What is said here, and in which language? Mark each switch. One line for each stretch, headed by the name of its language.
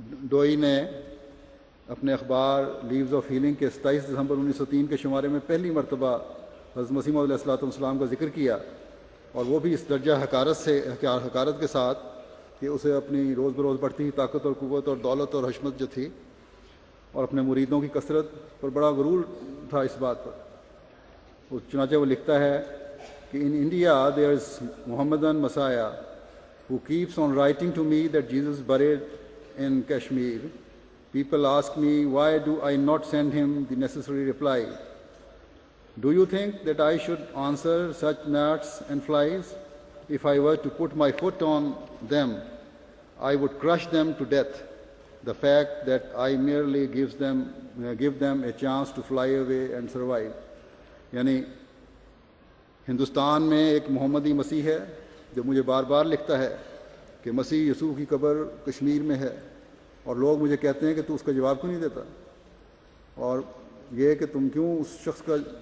Urdu: ڈوئی نے اپنے اخبار لیوز آف ہیلنگ کے 27 دسمبر 1903 کے شمارے میں پہلی مرتبہ حضرت مسیح موعود علیہ الصلوۃ والسلام کا ذکر کیا، اور وہ بھی اس درجہ حقارت کے ساتھ کہ اسے اپنی روز بروز بڑھتی ہوئی طاقت اور قوت اور دولت اور حشمت جو تھی اور اپنے مریدوں کی کثرت پر بڑا غرور تھا اس بات پر۔ چنانچہ وہ لکھتا ہے کہ
English: In India there is Muhammadan Messiah who keeps on writing to me that Jesus buried in Kashmir. People ask me why do I not send him the necessary reply. Do you think that I should answer such gnats and flies? If I were to put my foot on them, I would crush them to death. The fact that I merely give them a chance to fly away and survive.
Urdu: یعنی ہندوستان میں ایک محمدی مسیح ہے جو مجھے بار بار لکھتا ہے کہ مسیح یسوع کی قبر کشمیر میں ہے، اور لوگ مجھے کہتے ہیں کہ تو اس کا جواب کیوں نہیں دیتا، اور یہ کہ تم کیوں اس شخص کا